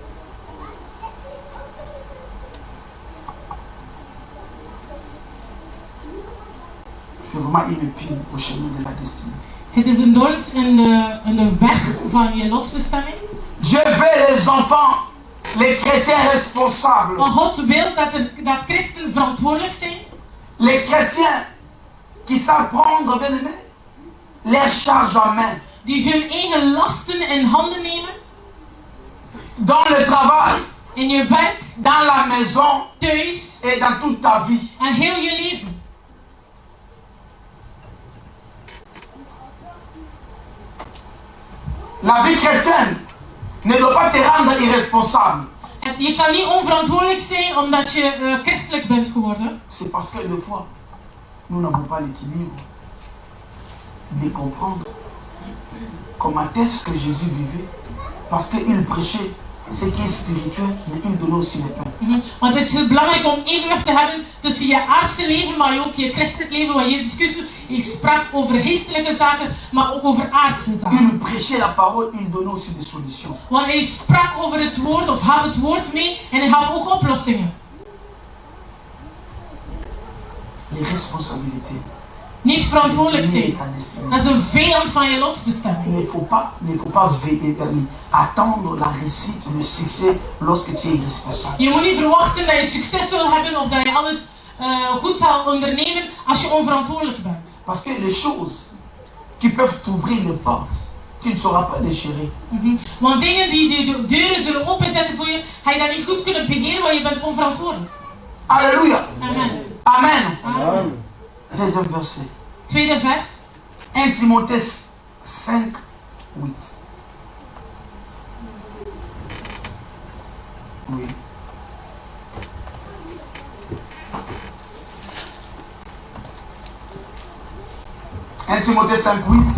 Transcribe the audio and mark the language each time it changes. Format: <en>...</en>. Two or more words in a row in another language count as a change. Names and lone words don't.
<fr>C'est vraiment une épine au chemin de la destinée.</fr> <nl>Het is een dons in de weg van je lotsbestemming.</nl> <fr>Dieu veut les enfants, les chrétiens responsables.</fr> <nl>Maar God wil dat christenen verantwoordelijk zijn.</nl> <fr>Les chrétiens qui savent prendre, bien aimé, les charges en main.</fr> <nl>Die hun eigen lasten in handen nemen.</nl> <fr>Dans le travail,</fr> <nl>in je werk,</nl> <fr>dans la maison,</fr> <nl>thuis</nl> <fr>et dans toute ta vie.</fr> <nl>En heel je leven.</nl> <fr>La vie chrétienne ne doit pas te rendre irresponsable.</fr> <nl>Je kan niet onverantwoordelijk zijn omdat je christelijk bent geworden.</nl> <fr>C'est parce que des fois, nous n'avons pas l'équilibre de comprendre comment est-ce que Jésus vivait. Parce qu'il prêchait ce qui est spirituel, mais il donnait aussi le pain.</fr> <nl>Want het is heel belangrijk om evenwicht te hebben tussen je aardse leven, maar ook je christelijk leven. Want Jezus Christus sprak over geestelijke zaken, maar ook over aardse zaken.</nl> <fr>Il prêchait la parole, il donnait aussi des solutions.</fr> <nl>Want hij sprak over het woord, of gaf het woord mee, en hij gaf ook oplossingen.</nl> <fr>Les responsabilités.</fr> <nl>Niet verantwoordelijk zijn. Dat is een vijand van je lotsbestemming.</nl> <fr>Il ne faut pas attendre la réussite, le succès lorsque tu es irresponsable.</fr> <nl>Je moet niet verwachten dat je succes wil hebben of dat je alles goed zal ondernemen als je onverantwoordelijk bent.</nl> <fr>Parce que les choses qui peuvent t'ouvrir les portes, tu ne sauras pas les gérer.</fr> <nl>Want dingen die de deuren zullen openzetten voor je, ga je dat niet goed kunnen beheren, want je bent onverantwoordelijk.</nl> <fr>Alléluia. Amen. Amen. Amen. Deuxième verset.</fr> <nl>Tweede vers.</nl> <fr>1 Timothée 5, 8. Oui. Timothée 5, 8.</fr>